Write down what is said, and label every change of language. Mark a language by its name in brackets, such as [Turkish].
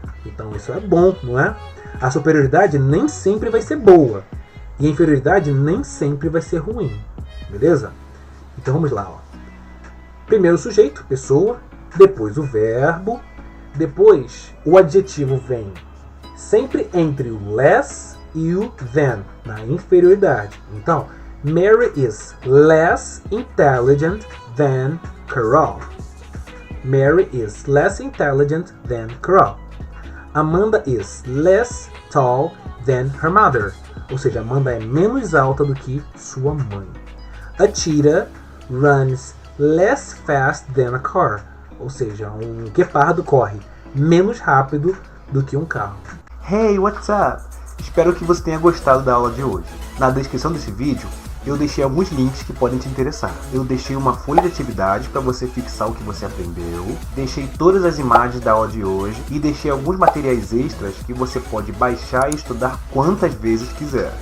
[Portuguese] Então isso é bom, não é? A superioridade nem sempre vai ser boa, e a inferioridade nem sempre vai ser ruim, beleza? Então vamos lá. Primeiro o sujeito, pessoa, depois o verbo, depois o adjetivo vem sempre entre o less e o than, na inferioridade. [English] Então, Mary is less intelligent than Carol. Mary is less intelligent than Carol. Amanda is less tall than her mother. [Portuguese] Ou seja, Amanda é menos alta do que sua mãe. [English] A cheetah runs less fast than a car. [Portuguese] Ou seja, um guepardo corre menos rápido do que um carro. [English] Hey, what's up? [Portuguese] Espero que você tenha gostado da aula de hoje. Na descrição desse vídeo, eu deixei alguns links que podem te interessar. Eu deixei uma folha de atividade para você fixar o que você aprendeu, deixei todas as imagens da aula de hoje e deixei alguns materiais extras que você pode baixar e estudar quantas vezes quiser.